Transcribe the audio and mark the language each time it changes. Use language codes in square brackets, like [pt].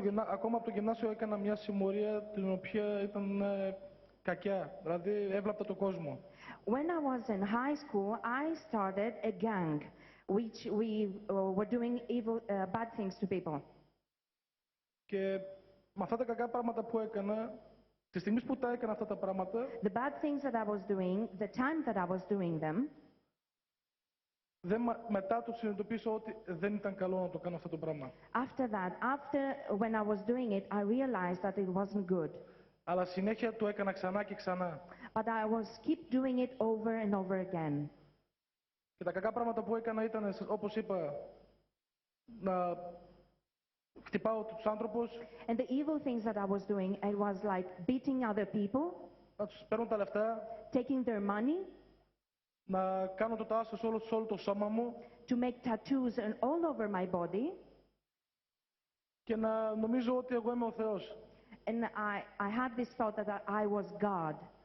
[el] Ακόμα από το γυμνάσιο έκανα μια συμμορία την οποία ήταν κακιά, δηλαδή έβλαπτα τον κόσμο. [en] When I was in high school, I started a gang, which we were doing bad things to people. [el] Και με αυτά τα κακά πράγματα που έκανα, τη στιγμή που τα έκανα αυτά τα πράγματα, [en] the bad things that I was doing, the time that I was doing them, [el] μετά το συνειδητοποίησα ότι δεν ήταν καλό να το κάνω αυτό το πράγμα. [en] After that, when I was doing it, I realized that it wasn't good. [el] Αλλά συνέχεια το έκανα ξανά και ξανά. [en] But I was keep doing it over and over again. [el] Και τα κακά πράγματα που έκανα ήταν, όπως είπα, να χτυπάω τους άνθρωπους. [en] And the evil things that I was doing, it was like beating other people. [el] Να τους παίρνω τα λεφτά. [en] Taking their money. [el] Να κάνω το τάσο σε όλο το σώμα μου. [en] To make tattoos all over my body. [el] Και να νομίζω ότι εγώ είμαι ο Θεός. [en] And I had this thought that I was God.